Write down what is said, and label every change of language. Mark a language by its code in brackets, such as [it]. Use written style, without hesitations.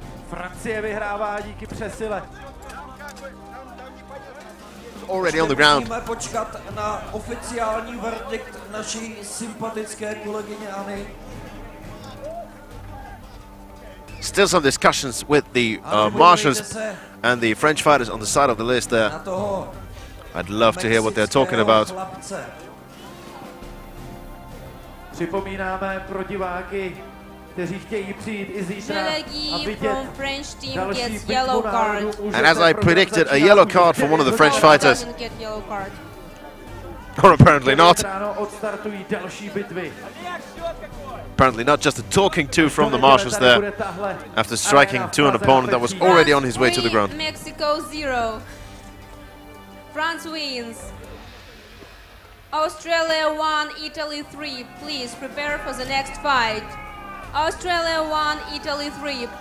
[cs] Francie vyhrává díky přesile. [en] Already on the ground. [cs] Musíme počkat na oficiální verdikt naší sympatické kolegyně Anny. [en] Still some discussions with the marshals and the French fighters on the side of the list there. I'd love to hear what they're talking about. [cs] Připomínáme pro diváky, kteří chtějí přijít i zítra a vidět další bitvu národů. [en] And as I predicted, a yellow card for one of the French fighters. Or apparently not. [cs] Odstartují další bitvy. [en] Apparently not, just a talking to from the marshals there after striking to an opponent that was already on his way to the ground. Mexico 0. France wins. Australia 1, Italy 3. Please prepare for the next fight. Australia 1, Italy 3.